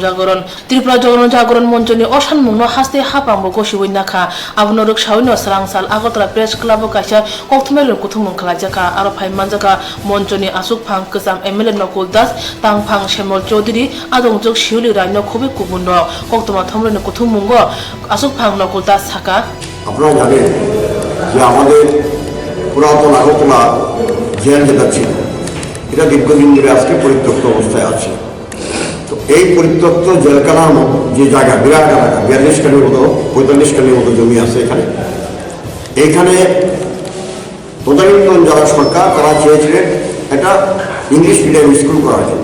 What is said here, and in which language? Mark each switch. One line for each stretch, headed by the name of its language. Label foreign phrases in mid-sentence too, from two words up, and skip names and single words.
Kok Borok: jagron monchoni oshan mungno haste hapambo gosiwoi nakha abono ruk sawino srangsal agotla
English: press club
Kok Borok: kasha kokthmelon kuthumung khlajaka aro phai manjaka monchoni asuk phang kasam MLA Nakul Das tangphang Shamol Chaudhary adongjok Shiuli Raino khobe kubuno koktoma thomrone kuthumungo asuk phang Nakul Das saka
Bangla: আপনারা জানেন যে আমাদের পুরাতন আগরতলা জেল যেটা ছিল এটা দীর্ঘদিন ধরে আজকে পরিত্যক্ত অবস্থায় আছে। তো এই পরিত্যক্ত জেলখানার যে জায়গা বিরাট এলাকা 42 কানির মতো 45 কানির মতো জমি আছে এখানে তদানীন্তন যারা সরকার তারা চেয়েছিলেন একটা
English: English medium school
Bangla: করার জন্য।